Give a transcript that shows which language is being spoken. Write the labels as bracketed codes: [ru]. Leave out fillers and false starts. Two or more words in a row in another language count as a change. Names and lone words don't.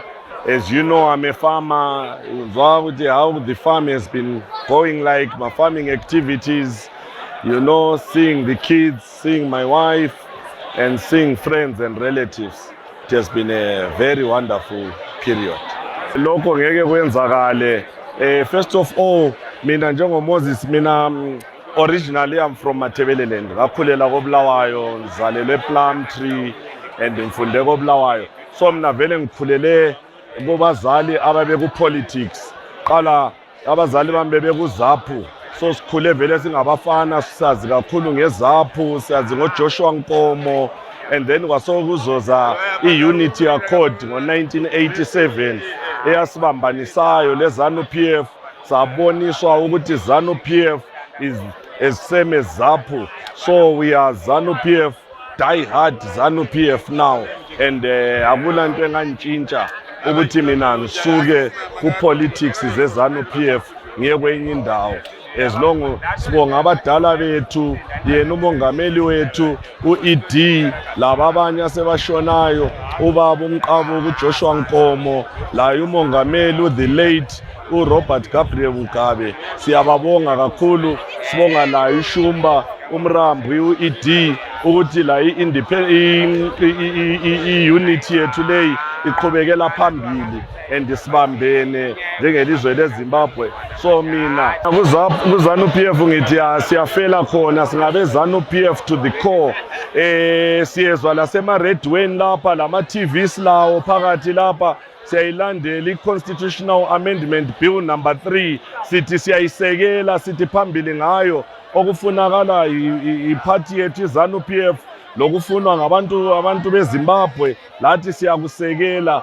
[en] As you know, I'm a farmer. How the farm has been going, like my farming activities, you know, seeing the kids, seeing my wife, and seeing friends and relatives. It has been a very wonderful period. [nd] Lokho ngeke kwenzakale. [en] First of all, [nd] mina njengoMoses, [en] originally I'm from Matabeleland. [nd] Ngakhulela koBulawayo, ngizalelwe Plumtree and ngifunde koBulawayo. So mina vele ngikhulele kubazali ababe ku politics. Qala abazali bami bebeku ZAPU. So sikhule vele singabafana, sisazi kakhulu ngeZAPU, siyazi ngoJoshua Nkomo, [en] and then [nd] kwasokuzoza i-Unity Accord ngo-1987 eyasibambanisayo leZANU-PF. Saboniswa ukuthi [en] ZANU-PF is as same as ZAPU. So we are ZANU-PF, die hard ZANU-PF now, and [nd] akula nto engantshintsha ukuthi mina ngisuke ku-politics ze-ZANU-PF ngiye kwenye indawo. [en] As long [nd] sibonga abadala bethu, yena umongameli wethu u-ED, laba abanye asebashonayo, ubaba uMqabu uJoshua Nkomo, la umongameli [en] the late [nd] uRobert Gabriel Mugabe. Siyababonga kakhulu, sibonga la iShumba uMrambo u-ED ukuthi la i-unity yethu leyi iqhubekela phambili and sibambene njengelizwe leZimbabwe. So mina kuZANU-PF ngithi siyafela khona, singabe ZANU-PF [en] to the core. [nd] Siyezwa lasema-redweni lapha, lama-TVs lawo phakathi lapha, siyayilandela i-Constitutional Amendment Bill number 3, sithi siyayisekela, sithi phambili ngayo. Okufunakala iphathi yethu iZANU-PF, lokufunwa ngabantu beZimbabwe, lathi siyakusekela.